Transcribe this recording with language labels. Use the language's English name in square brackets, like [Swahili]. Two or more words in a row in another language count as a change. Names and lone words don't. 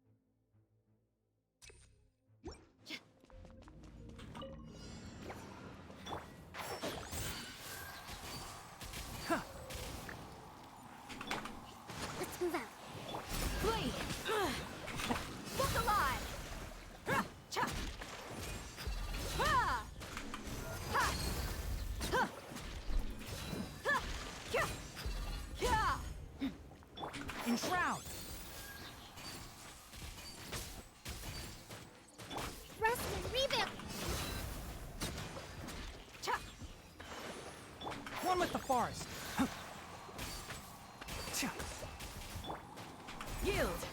[English] Let's move out. Flee! Look alive! Ha! Cha! Ha! Ha! Ha! Ha! Kya! Kya! Enshroud! Rest and rebuild! Cha! One with the forest! Yield!